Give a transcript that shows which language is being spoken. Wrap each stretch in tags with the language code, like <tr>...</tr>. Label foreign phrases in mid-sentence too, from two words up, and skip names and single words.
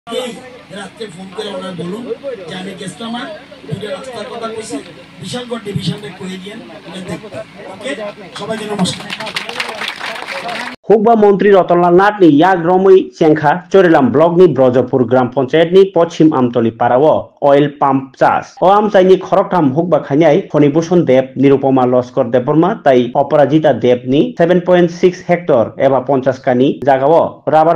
<bn>রাত্রে ফোন করে ওনারা বলুন যে আমি কাস্টমার দুটো রাস্তার কথা কইছি বিশালগড় ডিভিশনটা কয়ে দিয়েন এটা দেখতে ওকে সবাইকে নমস্কার</bn> <trp>हुक्बा मंत्री रतनलाल नाथनि याग्रमै चेंखा चोरेलाम ब्लकनि ब्रजपुर ग्राम पंचायतनि पश्चिम आमतली पाराव</trp> <en>oil palm</en> <trp>चास ओ आमचाइनि खरकथाम हुक्बा खाइनाय फणिभूषण देव निरुपमा लस्कर देबबर्मा ताई अपराजिता देवनि 7.6 हेक्टर एबा 50 कानि जागाव राबार</trp>